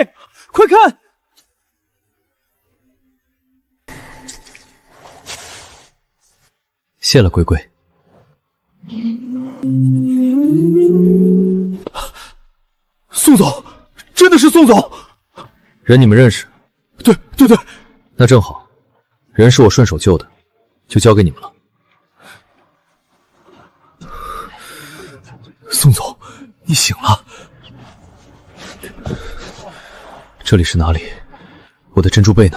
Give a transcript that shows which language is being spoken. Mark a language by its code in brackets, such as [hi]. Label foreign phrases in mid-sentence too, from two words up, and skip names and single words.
[zh] 快看！謝了，龜龜。宋總，真的是宋總。人你們認識？對，那正好，人是我順手救的，就交給你們了。宋總，你醒了。這裡是哪裡？我的珍珠贝呢？